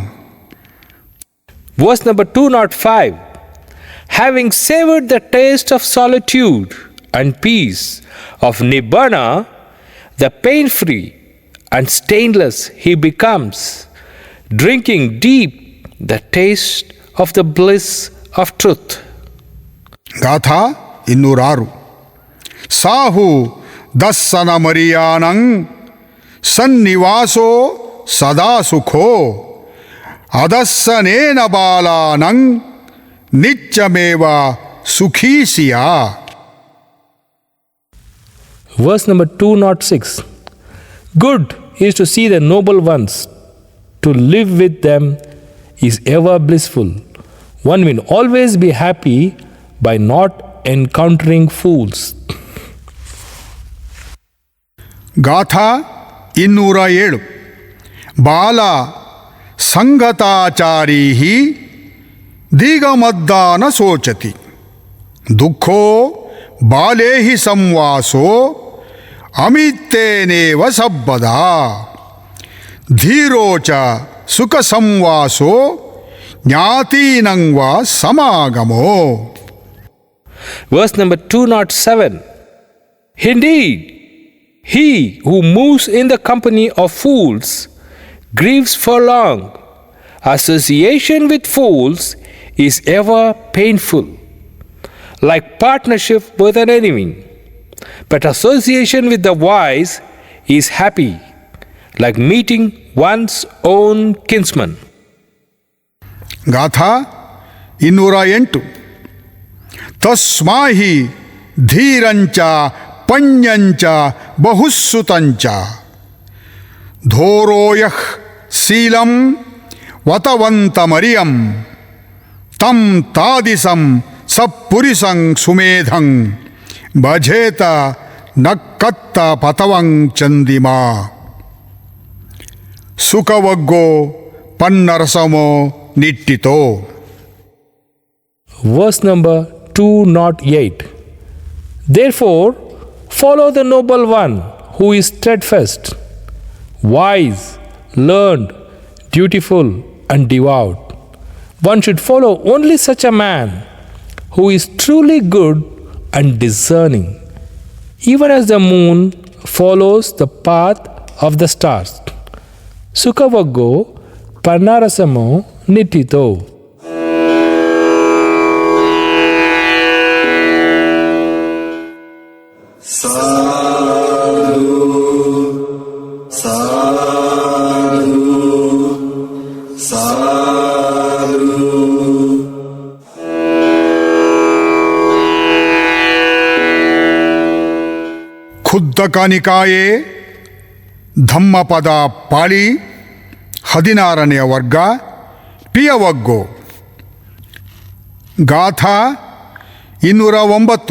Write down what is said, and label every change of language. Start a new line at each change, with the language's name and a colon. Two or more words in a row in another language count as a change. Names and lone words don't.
English: Verse number 205. Having savored the taste of solitude and peace of Nibbana, the pain-free and stainless he becomes, drinking deep the taste of the bliss of truth.
Pali: ಗಾಥಾ 206. ಸಾಹು ದಸ್ಸನ ಮರಿಯಾನಂ ಸನ್ನಿವಾಸೋ ಸದಾ ಸುಖೋ ಅದಸ್ಸನೇನ ಬಾಲಾನಂ ನಿತ್ಯಮೇವ ಸುಖೀ ಸಿಯಾ.
English: Verse number 206. Good is to see the noble ones. To live with them is ever blissful. One will always be happy by not encountering fools.
Pali: ಗಾಥಾ 207. ಬಾಲ ಸಂಗತಾಚಾರೀ ದಿಗಮದ್ದಾನ ಶೋಚತಿ ದುಃಖೋ ಬಾಲೇಹಿ ಸಂವಾಸೋ ಅಮಿತ್ತೇನೇವ ಸಬ್ಬದಾ ಧೀರೋಚ ಸುಖ ಸಂವಾಸೋ ಜ್ಞಾತೀನಂವ ಸಮಾಗಮೋ.
English: Verse number 207. Indeed, he who moves in the company of fools grieves for long. Association with fools is ever painful, like partnership with an enemy. But association with the wise is happy, like meeting one's own kinsman.
Pali: ಗಾಥಾ 208. ತಸ್ಮಾಹಿ ಧೀರಂಚ ಪಣ್ಯಂಚ ಬಹುಸುತಂಚ ಧೋರೋಯಃ ಶೀಲಂ ವತವಂತಮರಿಯಂ ತಂ ತಾದಿಸಂ ಸಪ್ಪುರಿಸಂ ಸುಮೇಧಂ ಭಜೇತ ನಕ್ಕತ್ತ ಪತವಂ ಚಂದಿಮಾ. ಸುಖವಗ್ಗೋ ಪನ್ನರಸಮೋ నిట్టితో.
English: Verse number 208. Therefore, follow the noble one who is steadfast, wise, learned, dutiful, and devout. One should follow only such a man who is truly good and discerning, even as the moon follows the path of the stars.
Pali: Sukhavaggo Parnarasamo Nitito. Sadhu, sadhu, sadhu. ಖುದ್ದಕ ನಿಕಾಯೆ ಧಮ್ಮಪದ ಪಾಳಿ
Kannada: 16ನೆಯ ವರ್ಗ
Pali: ಪಿಯವಗ್ಗೋ. ಗಾಥಾ 209.